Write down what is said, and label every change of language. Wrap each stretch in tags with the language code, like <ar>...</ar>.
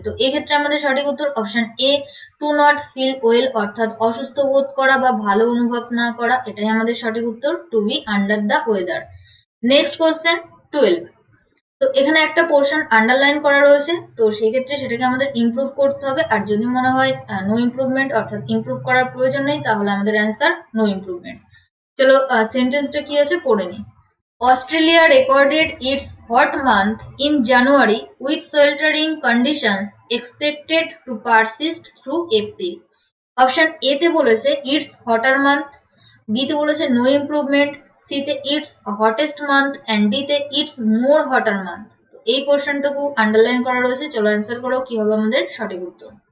<bn>তো এক্ষেত্রে আমাদের সঠিক উত্তর option A, to not feel well, অর্থাৎ অসুস্থ বোধ করা বা ভালো অনুভব না করা, এটাই আমাদের সঠিক উত্তর, two B under the weather. Next question 12। তো এখানে একটা পোর্শন আন্ডারলাইন করা রয়েছে, তো সেক্ষেত্রে সেটাকে আমাদের ইমপ্রুভ করতে হবে। আর যদি মনে হয় নো ইমপ্রুভমেন্ট অর্থাৎ ইমপ্রুভ করার প্রয়োজন নেই, তাহলে আমাদের অ্যান্সার নো ইমপ্রুভমেন্ট। চলো সেন্টেন্সটা কি আছে পড়ে নিই।</bn> <en>Australia recorded its hot month in January with sweltering conditions expected to persist through April.</en> <bn>Option A তে বলেছে ইটস হটার মান্থ, বি তে বলেছে নো ইমপ্রুভমেন্ট, সি তে it's hottest month and D তে ইটস মোর হটার মান্থ। এই পোর্শনটুকু underline করা রয়েছে। চলো অ্যান্সার করো কি হবে আমাদের সঠিক উত্তর।</bn>